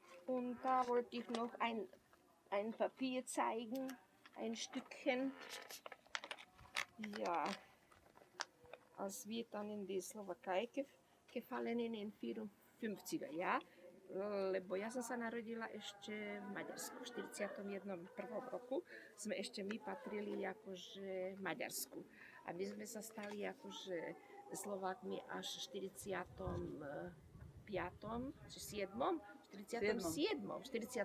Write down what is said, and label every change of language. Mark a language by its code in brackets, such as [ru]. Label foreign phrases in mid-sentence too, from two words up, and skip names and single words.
[de] Und da wollte ich noch ein Papier zeigen, ein Stückchen. Ja, als wir dann in die Slowakei gefallen in den 54. [sk] Lebo ja som sa narodila ešte v Maďarsku. V 41. roku sme ešte my patrili akože Maďarsku. A my sme sa stali akože Slovákmi až v 45. či 7. 47. 47.